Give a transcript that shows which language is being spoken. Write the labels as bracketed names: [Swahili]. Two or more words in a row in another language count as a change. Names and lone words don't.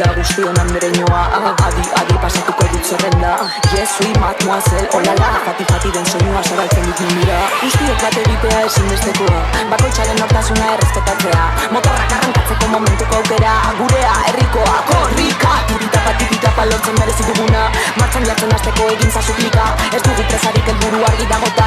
[Basque] guztion andereñoa. Adi pasatuko dut zerrenda. [English] Yes, sweet mademoiselle, olala. [Basque] Fati den soinua zabaltzen dut mundura. Guztiok bat egitea ezinbestekoa. Bakoitzaren nortasuna errespetatzea. Motorrak arrankatzeko momentuko aukera. Gurea, herrikoa, korrika. Tipitapa lortzen merezi duguna. Martxan jartzen hasteko egin zazu klika. Ez dugu presarik helburu argi dagota.